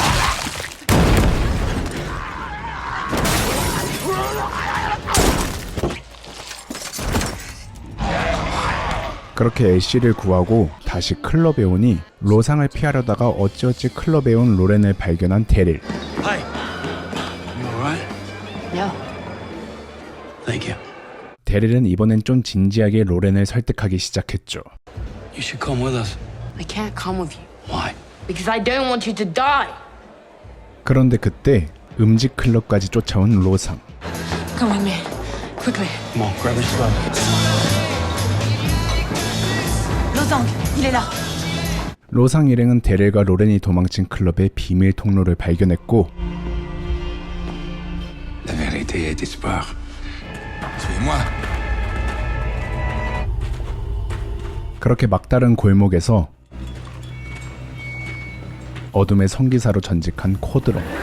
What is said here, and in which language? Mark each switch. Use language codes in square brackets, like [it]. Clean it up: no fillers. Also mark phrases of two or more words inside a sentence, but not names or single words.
[ko] 그렇게 애쉬를 구하고 다시 클럽에 오니 로상을 피하려다가 어찌어찌 클럽에 온 로렌을 발견한 데릴. [en] Hi. You alright? Yeah. Thank you. [ko] 데릴은 이번엔 좀 진지하게 로렌을 설득하기 시작했죠. [en] You should come with us. I can't come with you. Why? Because I don't want you to die. [ko] 그런데 그때 음지 클럽까지 쫓아온 로상. [en] Come with me. Quickly. Come on, grab your stuff. [fr] Lozang, il est là. [ko] 로상 일행은 데릴과 로렌이 도망친 클럽의 비밀 통로를 발견했고 [fr] La vérité est espoir. Suis-moi. [ko] 그렇게 막다른 골목에서 어둠의 성기사로 전직한 코드론.